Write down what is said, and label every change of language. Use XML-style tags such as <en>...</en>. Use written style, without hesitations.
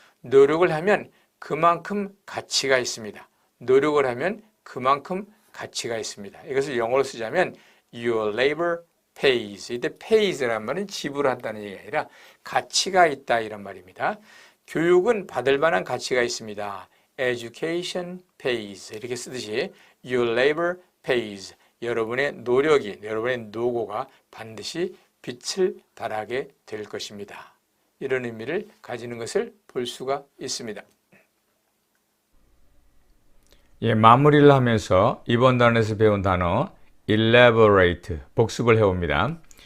<ko>노력을 하면 그만큼 가치가 있습니다. 노력을 하면 그만큼 가치가 있습니다. 이것을 영어로 쓰자면</ko> <en>your labor pays.</en> <ko>이때 pays란 말은 지불한다는 얘기가 아니라 가치가 있다 이런 말입니다. 교육은 받을 만한 가치가 있습니다.</ko> <en>education pays</en> <ko>이렇게 쓰듯이</ko> <en>your labor pays.</en> <ko>여러분의 노력이, 여러분의 노고가 반드시 빛을 발하게 될 것입니다. 이런 의미를 가지는 것을 볼 수가 있습니다. 예, 마무리를 하면서 이번 단원에서 배운 단어 elaborate 복습을 해옵니다.</ko>